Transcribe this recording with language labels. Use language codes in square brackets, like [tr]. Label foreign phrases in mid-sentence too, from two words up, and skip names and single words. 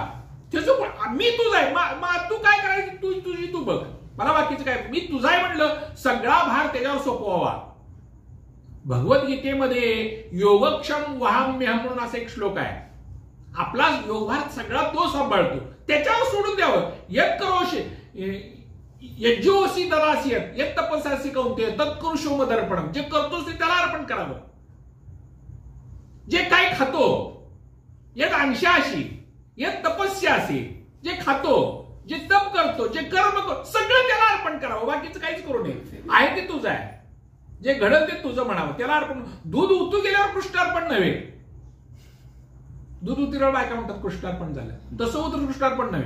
[mr] त्याचं मी तुझा आहे, तू काय करायचं तुझी तू बघ, मला बाकीचं काय. मी तुझा आहे म्हणलं, सगळा भार त्याच्यावर सोपवावा. भगवद्गीतेमध्ये [sa] योगक्षम वहाम्यहम [mr] म्हणून असा एक श्लोक आहे. आपला योगभार सगळा तो सांभाळतो, त्याच्यावर सोडून द्यावं. [sa] यत् करोषि यज्जोसी दरासी यत् तपस्यासी कौंतेय तत्करुषो मदर्पणम. [mr] जे करतोस ते त्याला अर्पण करावं. जे काय खातो, [sa] यत् अंशाशी यत् तपस्यासी, [mr] जे खातो, जे तप करतो, जे कर्म करतो, सगळं त्याला अर्पण करावं. बाकीचं काहीच करू नये. आहे ते तुझं आहे, जे घडल ते तुझं म्हणावं, त्याला अर्पण. दूध उतू गेल्यावर कृष्णार्पण नव्हे. दूध उतरल्यावर बायका म्हणतात कृष्णार्पण झालं, तसं उतर कृष्णार्पण नव्हे.